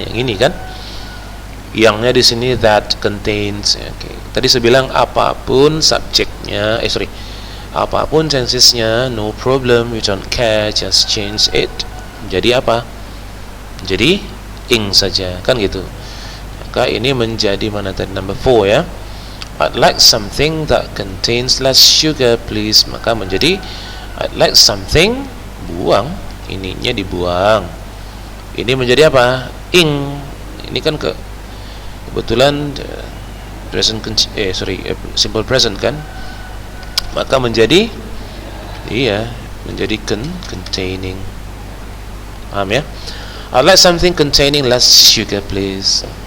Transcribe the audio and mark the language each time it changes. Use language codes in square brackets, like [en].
[id] Yang ini kan? Yang-nya di sini [en] that contains. Okay. [id] Tadi saya bilang apapun subjeknya, apapun tensesnya, [en] no problem, you don't care, just change it. [id] Jadi apa? Jadi ing saja, kan gitu. Maka ini menjadi mana tadi? [en] Number 4 [id] ya. [en] I'd like something that contains less sugar, please. [id] Maka menjadi [en] I'd like something, [id] buang, ininya dibuang. Ini menjadi apa? Ing. Ini kan kebetulan present simple present kan? Maka menjadi menjadi containing. Paham ya? [en] I'd like something containing less sugar, please.